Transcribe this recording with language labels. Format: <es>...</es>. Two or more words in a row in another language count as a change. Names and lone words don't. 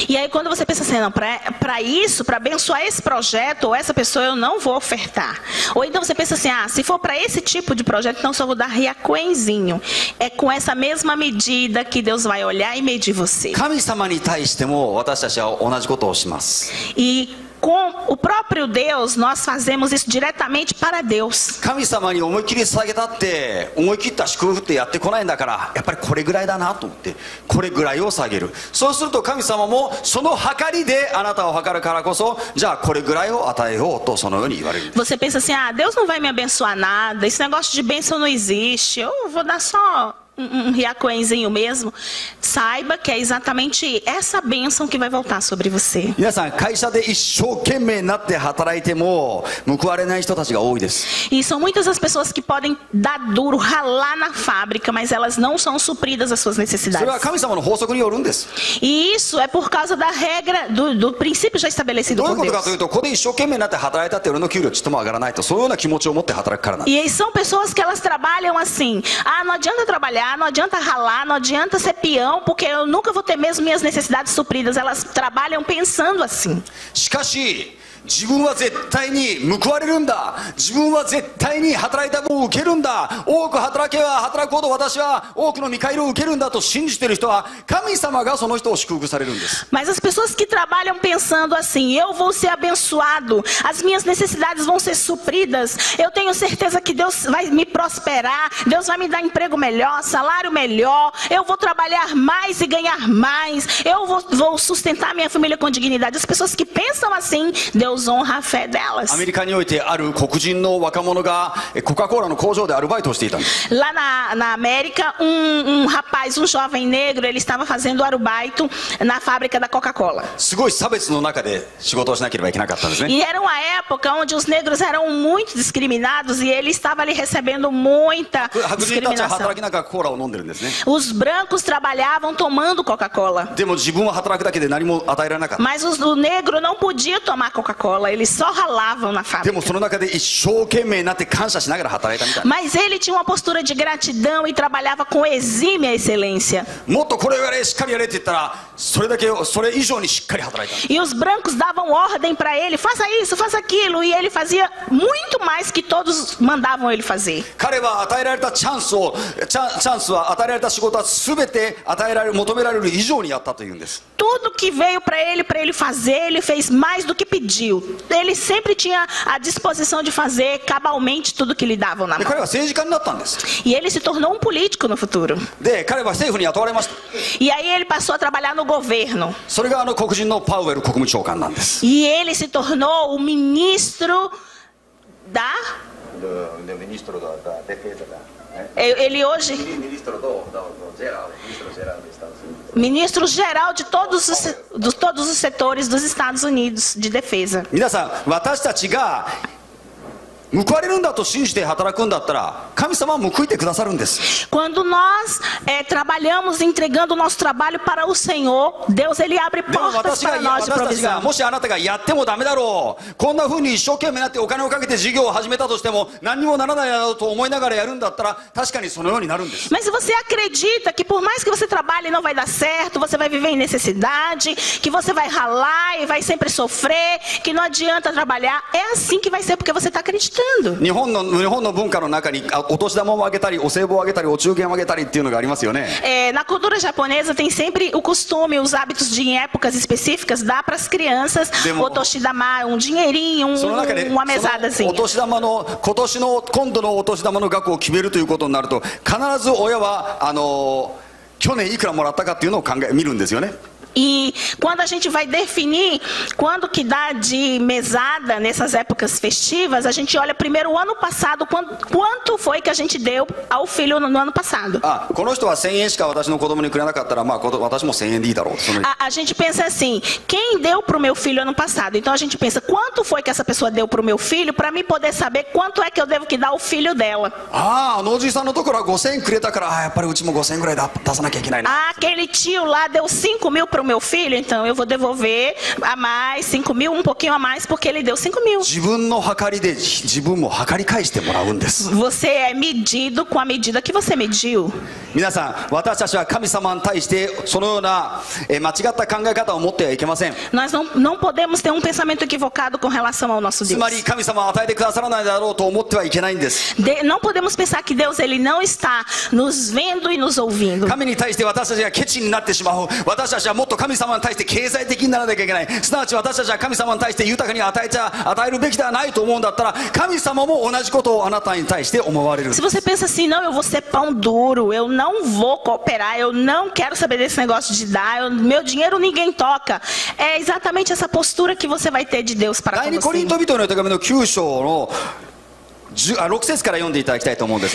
<pt>E aí quando você pensa assim, não, para isso, para abençoar esse projeto ou essa pessoa eu não vou ofertar. Ou então você pensa assim, se for para esse tipo de projeto, então só vou dar riacoenzinho. É com essa mesma medida que Deus vai olhar e medir você.</pt> <ja>神様に対しても私たちは同じことをします。</ja> <pt>E com o próprio Deus, nós fazemos isso diretamente para Deus.</pt> <ja>神様に思いっきり捧げたって思い切った祝福ってやってこないんだから、やっぱりこれぐらいだなと思ってこれぐらいを下げる。そうすると神様もその計りであなたを測るからこそ、じゃあこれぐらいを与えようとそのように言われる。</ja> <pt>Você pensa assim, Deus não vai me abençoar nada, esse negócio de bênção não existe, eu vou dar só um riacoenzinho mesmo, saiba que é exatamente essa bênção que vai voltar sobre você.</pt> <ja>皆さん会社で一生懸命になって働いても報われない人たちが多いです。</ja> <pt>E são muitas as pessoas que podem dar duro, ralar na fábrica, mas elas não são supridas as suas</pt> <ja>それは</ja> <pt>necessidades.</pt> <ja>神様の法則によるんです。</ja> <pt>E isso é por causa da regra, do princípio já estabelecido</pt> <ja>どういう</ja> <pt>por</pt> <ja>ことか</ja> <pt>Deus.</pt> <ja>というと、ここで一生懸命になって働いたって俺の給料ちっとも上がらないと、そういうような気持ちを持って働くからなんです。</ja> <pt>E são pessoas que elas trabalham assim. Ah, não adianta trabalhar, não adianta ralar, não adianta ser peão, porque eu nunca vou ter mesmo minhas necessidades supridas. Elas trabalham pensando assim.</pt> <ja>しかし自分は絶対に報われるんだ、自分は絶対に働いた分を受けるんだ、多く働けば働くほど私は多くの見返りを受けるんだと信じている人は、神様がその人を祝福されるんです。</ja> <pt>Mas as pessoas que trabalham pensando assim, eu vou ser abençoado, as minhas necessidades vão ser supridas, eu tenho certeza que Deus vai me prosperar, Deus vai me dar emprego melhor, salário melhor, eu vou trabalhar mais e ganhar mais, eu vou sustentar minha família com dignidade. As pessoas que pensam assim, Deus honra a fé delas.</pt> <ja>アメリカにおいてある黒人の若者がコカ・コーラの工場でアルバイトをしていたんです。</ja> <pt>Lá na América, rapaz, um jovem negro, ele estava fazendo arubaito na fábrica da Coca-Cola.</pt> <ja>すごい差別の中で仕事をしなければいけなかったんですね。</ja> <pt>E era uma época onde os negros eram muito discriminados e ele estava ali recebendo muita</pt> <ja>白人たちは</ja> <pt>discriminação.</pt> <ja>働きながらコーラを飲んでるんですね。</ja> <pt>Os brancos trabalhavam tomando Coca-Cola.</pt> <ja>でも自分は働くだけで何も与えられなかった。</ja> <pt>Mas o negro não podia tomar Coca-Cola, eles só ralavam na</pt> <ja>で</ja> <pt>fábrica.</pt> <ja>もその中で一生懸命になって感謝しながら働いたみたいな。</ja> <pt>Mas ele tinha uma postura de gratidão e trabalhava com exímia excelência.</pt> <ja>もっとこれをやれ、しっかりやれって言ったら、それ以上にしっかり働いた。</ja> <pt>E os brancos davam ordem para ele, faça isso, faça aquilo, e ele fazia muito mais que todos mandavam ele fazer.</pt> <ja>彼は与えられたチャンスは与えられた仕事は全て求められる以上にやったというんです。</ja> <pt>Tudo que veio para ele fazer, ele fez mais do que pediu. Ele sempre tinha a disposição de fazer cabalmente tudo que lhe davam na</pt> <ja>で</ja> <pt>mão.</pt> <ja>彼は政治家になったんです。</ja> <pt>E ele se tornou um político no futuro.</pt> <ja>で彼は政府に雇われました。</ja> <pt>E aí ele passou a trabalhar no governo.</pt> <ja>それが黒人のパウエル国務長官なんです。</ja> <pt>E ele se tornou o ministro da... Ele hoje... Ministro geral de todos os setores dos Estados Unidos de defesa.</pt> <ja>皆さん、私たちが報われるんだと信じて働くんだったら、神様は報いてくださるんです。</ja> <pt>Quando nós trabalhamos entregando o nosso trabalho para o Senhor, Deus ele abre</pt> <ja>でも</ja> <pt>portas</pt> <ja>私</ja> <pt>para nós de</pt> <ja>たちが</ja> <pt>provisão.</pt> <ja>もしあなたがやってもダメだろう、こんな風に一生懸命になってお金をかけて事業を始めたとしても何にもならないだろうと思いながらやるんだったら、確かにそのようになるんです。</ja> <pt>Mas se você acredita que por mais que você trabalhe não vai dar certo, você vai viver em necessidade, que você vai ralar e vai sempre sofrer, que não adianta trabalhar, é assim que vai ser porque você está acreditando.</pt> <ja>日本の文化の中にお年玉をあげたりお歳暮をあげたりお中元をあげたりっていうのがありますよね。</ja> <pt>Na cultura japonesa tem sempre o costume, os hábitos de em épocas específicas dar para as crianças o toshidama, um dinheirinho,</pt> <ja>その中で</ja> <pt>uma</pt> <ja>その</ja> <pt>mesadazinha.</pt> <ja>お年玉の今度のお年玉の額を決めるということになると、必ず親は去年いくらもらったかっていうのを見るんですよね。</ja> <pt>E quando a gente vai definir quando que dá de mesada nessas épocas festivas, a gente olha primeiro o ano passado, quanto foi que a gente deu ao filho no ano passado.</pt> <ja>この人は1000円しか私の子供にくれなかったら、まあ私も1000円でいいだろう。</ja> <pt>A gente pensa assim, quem deu para o meu filho ano passado? Então a gente pensa, quanto foi que essa pessoa deu para o meu filho, para mim poder saber quanto é que eu devo que dar ao filho dela.</pt> <ja>おじいさんのところは5000円くれたから、やっぱりうちも5000円ぐらい出さなきゃいけないな。</ja> <pt>Aquele tio lá deu 5 mil para o meu filho, então eu vou devolver a mais 5 mil, um pouquinho a mais, porque ele deu 5 mil.</pt> <ja>自分の計りで自分も計り返してもらうんです。</ja> <pt>Você é medido com a medida que você mediu.</pt> <ja>皆さん、私たちは神様に対してそのような間違った考え方を持ってはいけません。</ja> <pt>Nós não podemos ter um pensamento equivocado com relação ao nosso</pt> <ja>つ</ja> <pt>Deus.</pt> <ja>まり神様は与えてくださらないだろうと思ってはいけないんです。</ja> <pt>Não podemos pensar que Deus ele não está nos vendo e nos ouvindo.</pt> <ja>神に対して私たちがケチになってしまう。私たちはもっと神様に対して経済的にならなきゃいけない。すなわち私たちは神様に対して豊かに与えるべきではないと思うんだったら、神様も同じことをあなたに対して思われる。</ja> <pt>Se você pensa assim, não, eu vou ser pão duro, eu não vou cooperar, eu não quero saber desse negócio de dar, meu dinheiro ninguém toca. É exatamente essa postura que você vai ter de Deus para</pt> <ja>第</ja> <pt>com</pt> <ja>2コリント</ja> <pt>você.</pt> <ja>人への手紙の9章の 6節から読んでいただきたいと思うんですね。</ja>